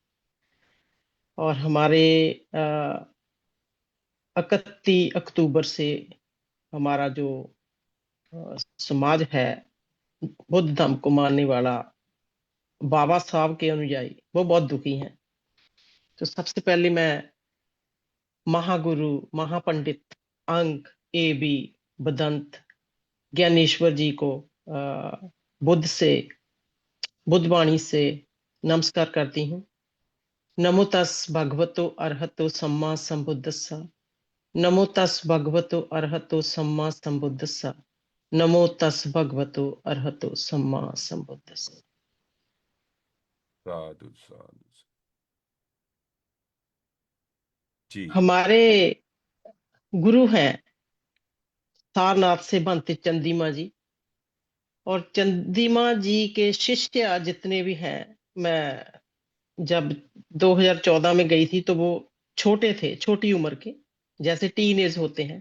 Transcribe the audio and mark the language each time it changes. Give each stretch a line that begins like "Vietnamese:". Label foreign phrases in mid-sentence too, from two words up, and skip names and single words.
Hindi: और हमारे 31 अक्टूबर से हमारा जो समाज है, बुद्ध धर्म को मानने वाला, बाबा साहब के अनुयायी, वो बहुत दुखी हैं। तो सबसे पहले मैं महागुरु, महापंडित अंग ए बी बदंत ज्ञानेश्वर जी को बुद्ध से, बुद्ध वाणी से नमस्कार करती हूँ।
Pali: नमो तस् भगवतो अरहतो सम्मा संबुद्धस्सा। नमो तस् भगवतो अरहतो सम्मा संबुद्धस्सा। नमो तस् भगवतो अरहतो सम्मा संबुद्धस्सा। साधु साधु। जी।
Hindi: हमारे गुरु हैं सारनाथ से भंते चंदीमा जी। और चंदीमा जी के शिष्य जितने भी हैं, मैं जब 2014 में गई थी तो वो छोटे थे, छोटी उम्र के, जैसे
English: teen age
Hindi: होते हैं।